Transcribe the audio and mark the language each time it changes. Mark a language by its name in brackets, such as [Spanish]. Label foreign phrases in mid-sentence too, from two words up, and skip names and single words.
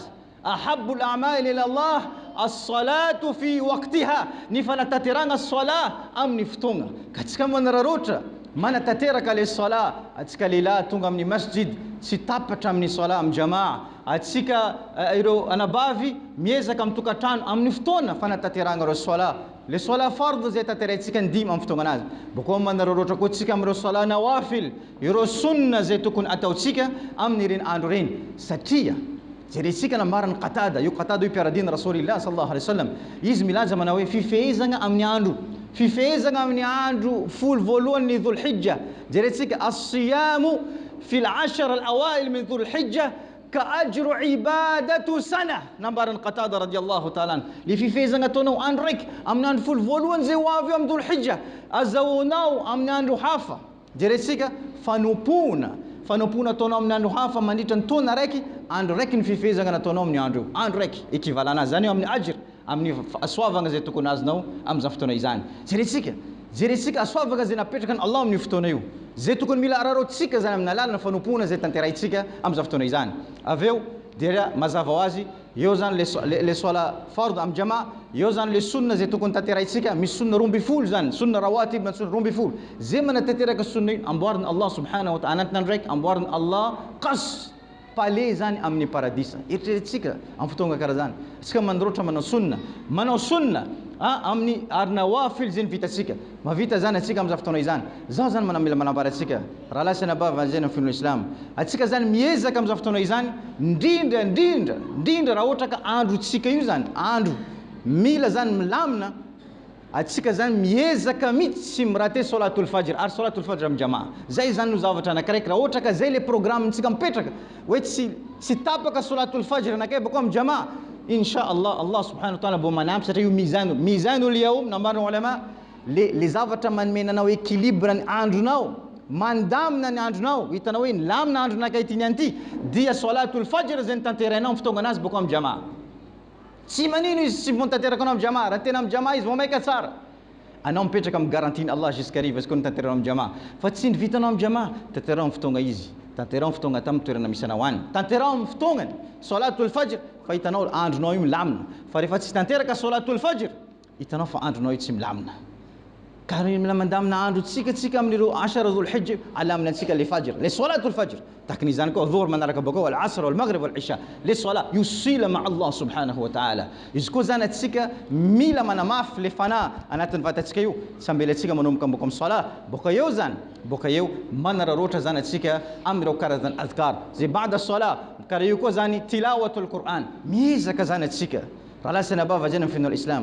[Arabic] أحب الأعمال إلى الله الصلاة في وقتها, [Malagasy] ny fanatanteragna swala amin'ny fotoagna. Ka tsika manararotra manatanteraka le swala, atsika lehilahy tonga amin'ny masjid tsy tapatra amin'ny swala amin'ny jamaa, atsika ireo anabavy miezaka amin'ny tokantrano amin'ny fotoana fanatanteragna ireo swala. Le swala fardh zay tanterantsika ndimy amin'ny fotoagna anazy. Boko manararotra koa tsika amin'ireo swala nawafil, ireo sunna zay tokony ataotsika amin'ireny andro reny. Satria jeretsika namarany Qatada, io Qatada io piaradina [Arabic] رسول الله صلى الله عليه وسلم, [Malagasy] izy milanja manao hoe fifehezagna amin'ny andro, fifehezagna amin'ny andro folo voalohany Dhul-Hijja. [Arabic] Jeretsika الصيام في العشر الأوائل من ذي الحجة كأجر عبادة سنة, nambarany Qatada رضي الله تعالى. [Malagasy] Le fifehezagna ataonao andro raiky amin'ny andro folo voalohany zay ho avy amin'ny Dhul-Hijja, azahoanao amin'ny andro hafa. Jeretsika fanompona ataonao amin'ny andro hafa mandritra ny taona raiky, andro raiky ny fifehezagna nataonao amin'ny andro io, andro raiky équivalent zany eo amin'ny ajr, amin'ny asoavagna zay tokony azonao amin'izany fotoana izany. Jeretsika asoavagna zay napetraka ny Allah amin'ny fotoana io, zay tokony mila ararotsika zany amin'ny alalana fanompona zay tanterahintsika amin'izany fotoana izany. Aveo dia mazava ho azy eo zany le swala fardh amin'ny jamaa, eo zany le sunna zay tokony tanterahintsika, misy sunna romby folo zany, [Arabic] سنة رواتب [Malagasy] na sunna romby folo. Zay manatanteraka sunna io amboariny Allah [Arabic] سبحانه وتعالى, [Malagasy] anatin'ny raiky amboariny Allah qas palais zany amin'ny paradisa. Eritreretintsika amin'ny fotoagna karaha zany, tsika mandroatra manao sunna amin'ny ary nawafil zay vitantsika, mavita zany atsika amin'izany fotoana izany. Zao zany manamila manambaratsika raha lasana bava zay amin'ny finoana Islam, atsika zany miezaka amin'izany fotoana izany ndrindra raha ohatra ka androtsika io zany andro mila zany milamina, atsika zany miezaka mihitsy tsy mirate [Arabic] صلاة الفجر, [Malagasy] ary [Arabic] صلاة الفجر [Malagasy] amin'ny jamaa. Zay zany no zavatra anakiraiky raha ohatra ka zay le programmentsika mipetraka hoe tsy tapaka [Arabic] صلاة الفجر [Malagasy] anakay bako amin'ny jamaa, [Arabic] إن شاء الله الله سبحانه وتعالى [Malagasy] bo manampy satria io [Arabic] ميزان اليوم [Malagasy] nambarany ulama, le zavatra manomenanao équilibre ny andronao, mandamina ny andronao, hitanao hoe lamina andro nakay ty niany ty, dia [Arabic] صلاة الفجر [Malagasy] zay tanterainao amin'ny fotoagna anazy bako amin'ny jamaa. Tsy manino izy tsy vontanteraka anao amin'ny jamaa, raha tena amin'ny jamaa izy vomaika tsara, anao mipetraka amin'ny garantiny Allah jusqu'ariva izy koa tanteranao amin'ny jamaa. Fa tsy vitanao amin'ny jamaa, tanterao amin'ny fotoagna izy, tanterao amin'ny fotoagna tamin'ny toerana misy anao any, tanterao amin'ny fotoagnany [Arabic] صلاة الفجر, [Malagasy] fa hitanao andronao io milamina. Fa rehefa tsy tanteraka [Arabic] صلاة الفجر, [Malagasy] hitanao fa andronao io tsy milamina. Ka mila mandamina andro tsika amin'ireo ashara Dhul-Hijja, alamina antsika le fajr, le [Arabic] صلاة الفجر. [Malagasy] Takin'izany koa dhuhr manaraka bakao, [Arabic] العصر والمغرب والعشاء, le صلاة يوصل مع الله سبحانه وتعالى. [Malagasy] Izy koa zany atsika mila manamafy le fanahy anatin'ny vatantsika io, sambela atsika manomboka boka amin'ny sala. Boka eo manararoatra zany atsika amin'ireo karazany adhkar zay [Arabic] بعد الصلاة, [Malagasy] karaha io koa zany [Arabic] تلاوة القرآن, [Malagasy] miezaka zany atsika raha lasana bava zany amin'ny finoana Islam.